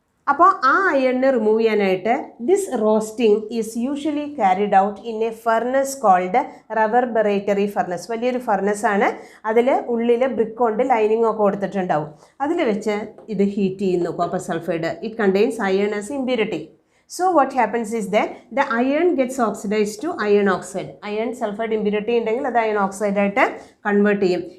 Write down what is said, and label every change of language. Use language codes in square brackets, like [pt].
[ml] അപ്പോൾ ആ അയണിനെ റിമൂവ് ചെയ്യാനായിട്ട് [en] This roasting is usually carried out in a furnace called reverberatory furnace. [ml] വലിയൊരു ഫർണസാണ്, അതിൽ ഉള്ളിൽ ബ്രിക്ക് കൊണ്ട് ലൈനിങ് ഒക്കെ കൊടുത്തിട്ടുണ്ടാവും. അതിൽ വെച്ച് ഇത് ഹീറ്റ് ചെയ്യുന്നു copper sulphide. [en] It contains iron as impurity. So what happens is that the iron gets oxidized to iron oxide. [ml] Iron sulfide impurity ഉണ്ടെങ്കിൽ അത് iron oxide ആയിട്ട് കൺവേർട്ട് ചെയ്യും.